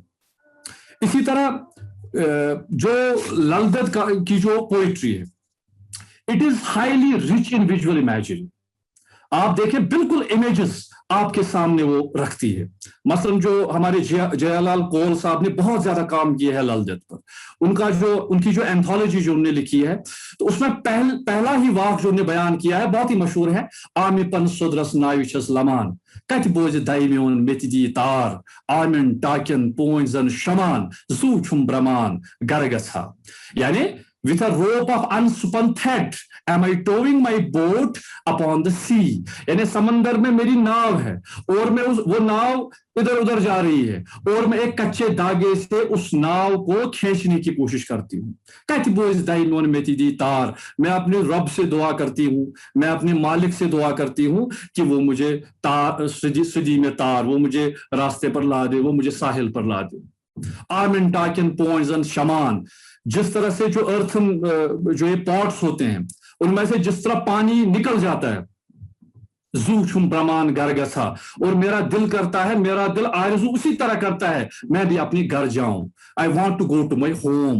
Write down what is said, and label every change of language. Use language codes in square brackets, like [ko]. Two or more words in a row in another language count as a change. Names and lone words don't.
[hi] इसी तरह जो ललदत की जो पोइट्री है, [en] It is highly rich in visual imagin. [hi] आप देखें बिल्कुल इमेजेस आपके सामने वो रखती है। मसलन जो हमारे जयालाल कौल साहब ने बहुत ज्यादा काम किया है लल देद पर, उनकी जो एंथोलॉजी जो उन्होंने लिखी है, तो उसमें पहला ही वाक जो उन्होंने बयान किया है बहुत ही मशहूर है, [ks] आमिपन सुदरस नायुचस लमान कत बोझ दाइम्योन मेतिदी तार आमिन टाकिन पोइजन शमान जू छुम ब्रमान गरगसा। [en] यानी with a rope of unspun thread am I towing my boat upon the sea। [hi] यानी समंदर में मेरी नाव है और मैं वो नाव इधर उधर जा रही है और मैं एक कच्चे धागे से उस नाव को खींचने की कोशिश करती हूँ। कहती [ks] बोझ दाइमोन में दी तार, [hi] मैं अपने रब से दुआ करती हूँ, मैं अपने मालिक से दुआ करती हूँ कि वो मुझे तार सदी में तार, वो मुझे रास्ते पर ला दे, वो मुझे साहिल पर ला दे। [ks] आर्मिन टाकिन पोइजन शमान, [hi] जिस तरह से जो अर्थन जो ये पॉट्स होते हैं उनमें से जिस तरह पानी निकल जाता है, [ks] जू छुम ब्रह्मान गरगसा, [hi] और मेरा दिल करता है, मेरा दिल आरज़ू उसी तरह करता है मैं भी अपनी घर जाऊं, [en] I want to go to my home.